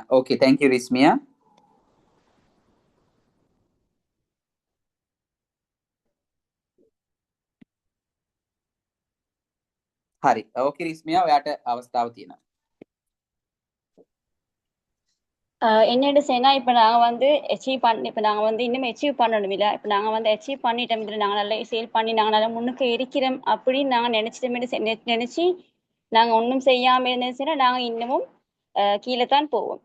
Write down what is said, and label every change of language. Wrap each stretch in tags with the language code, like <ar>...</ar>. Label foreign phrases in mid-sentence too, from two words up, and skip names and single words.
<en>Okay, thank you රිස්මියා. හරි.</en> <si>Okay රිස්මියා, ඔයාට අවස්ථාව තියෙනවා.</si> <ta>என்னோட சேனா இப்போ நாங்கள் வந்து அச்சீவ் இப்போ நாங்கள் வந்து இன்னும் அச்சீவ் பண்ணணும் இல்லை இப்போ நாங்கள் வந்து அச்சீவ் பண்ணிட்டோம் இதில் நாங்கள் நல்லா சேல் பண்ணி நாங்கள் நல்லா முன்னுக்கு இருக்கிறோம் அப்படின்னு நாங்கள் நினச்சிட்டோமே நினச்சி நாங்கள் ஒன்றும் செய்யாமல் இருந்துச்சுன்னா நாங்கள் இன்னமும் கீழே தான் போவோம்.</ta>